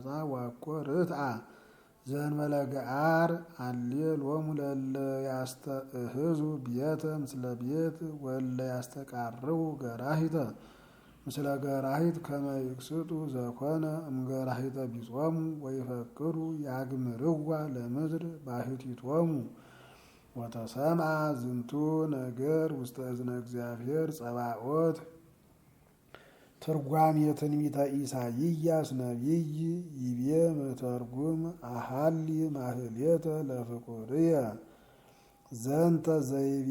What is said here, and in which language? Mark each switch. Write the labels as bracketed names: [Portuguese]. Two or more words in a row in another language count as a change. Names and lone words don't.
[Geez] ዋኮ ርትዓ ዘእንበለ ገዓር አሌ ሎሙ ለእለ ያስተእህዙ ቤተ ምስለ ቤት ወእለ ያስተቃርቡ ገራሂተ ምስለ ገራሂት ከመ ይክስጡ ዘኮነ እምገራሂተ ቢጾሙ ወይፈክሩ ያግምርዋ ለምድር ባሕቲቶሙ ወተሰምዐ ዝንቱ ነገር ውስተ እዝነ እግዚአብሔር ጸባኦት። ትርጓሜ ትንቢተ ኢሳይያስ ነቢይ ይቤ መተርጉም አሃሊ ማህልየተ ለፍቁርየ ዘንተ ዘይቤ